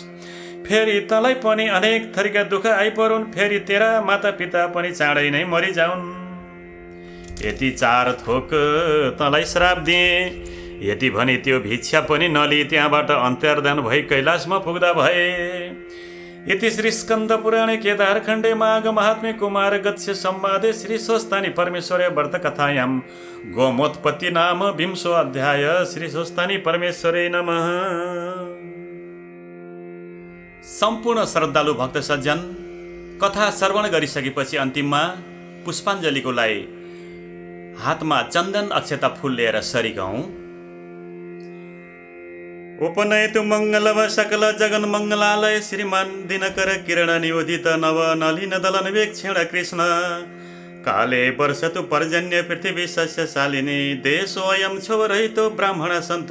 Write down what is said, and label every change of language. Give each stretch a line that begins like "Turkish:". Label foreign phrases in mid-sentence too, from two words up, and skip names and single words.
Nepali: फेरि तँलाई पनि अनेक थरीका दुःख आइपरुन्, फेरि तेरा माता पिता पनि चाँडै नै मरिजाउन्। यति 4 थोक तँलाई श्राप दिए। यति भने त्यो भिक्षा पनि नलिई त्यहाँबाट अन्तर्धान भई कैलाशमा पुग्दा भए।
Sanskrit: इति श्री स्कंद पुराणे केदारखंडे माघ महात्म्ये कुमार गत्स्य संवादे श्री स्वस्तानी परमेश्वरे व्रत कथायां गोमोत्पत्ति नाम विंशो अध्याय। श्री स्वस्तानी परमेश्वरे नमः।
Nepali: सम्पूर्ण श्रद्धालु भक्त सज्जन, कथा श्रवण गरिसकेपछि अन्तिममा पुष्पाञ्जलीको लागि हातमा चन्दन अक्षता फूल लिएर सरिक हौं।
Sanskrit: उपनयतु मंगलव सकल जगन मंगलालय श्रीमान दिनकर किरण नियोजित नव नलिन दलन वेक्षण कृष्ण काले वर्षतु पर्जन्य पृथ्वी सस्य शालिनी देशोऽयं क्षोभरहितो ब्राह्मण सन्तु